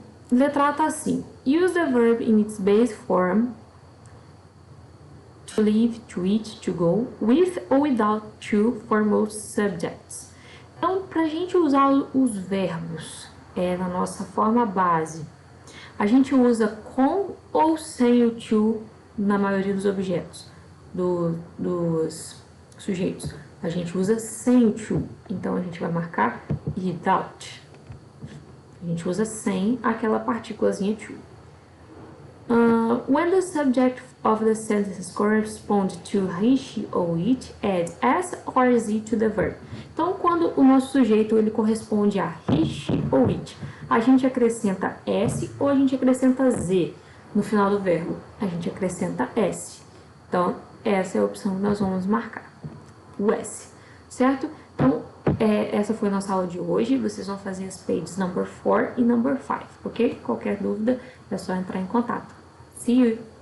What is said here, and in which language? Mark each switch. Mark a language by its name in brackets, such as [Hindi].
[Portuguese] Letra A tá assim. [English] Use the verb in its base form, to live, to eat, to go, with or without to for most subjects. [Portuguese] Então, para a gente usar os verbos na nossa forma base, a gente usa com ou sem o to na maioria dos objetos, dos sujeitos. A gente usa sem o to, então a gente vai marcar without. A gente usa sem aquela partículazinha to. [English] When the subject of the sentences correspond to he, she or it, add s or z to the verb. [Portuguese] Então, quando o nosso sujeito ele corresponde a he, she ou it, a gente acrescenta s ou a gente acrescenta z no final do verbo. A gente acrescenta s. Então, essa é a opção que nós vamos marcar, o s, certo? Então, essa foi a nossa aula de hoje. Vocês vão fazer as [English] pages number [Portuguese] 4 e number 5, ok? Qualquer dúvida é só entrar em contato. [English] See you!